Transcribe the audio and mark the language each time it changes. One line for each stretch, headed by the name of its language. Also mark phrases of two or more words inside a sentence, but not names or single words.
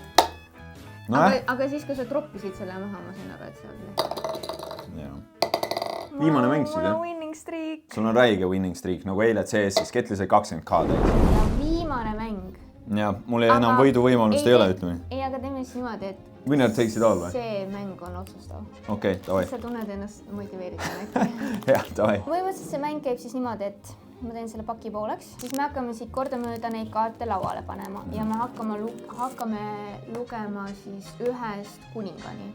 Estonian: Aga siis, kui sa droppisid selle maha, ma sain aru, et see on jah. Viimane mäng siis, jah? Mul on
English: winning streak.
Estonian: Sul on räige
English: winning streak,
Estonian: nagu eile CS-is. Ketli sai 20k täis. Ja viimane mäng. Ja, mul ei enam võidu võimalust ei ole, ütleme. Ei, aga teeme siis niimoodi, et
English: winner takes it all või?
Estonian: See mäng on otsustav. Okei, davai. Sa tunned ennast motiveerida äkki. Jah, davai. Põhimõtteliselt see mäng käib siis niimoodi, et ma teen selle paki pooleks, siis me hakkame siit kordamööda neid kaarte lauale panema ja me hakkame lugema siis 1-st kuningani.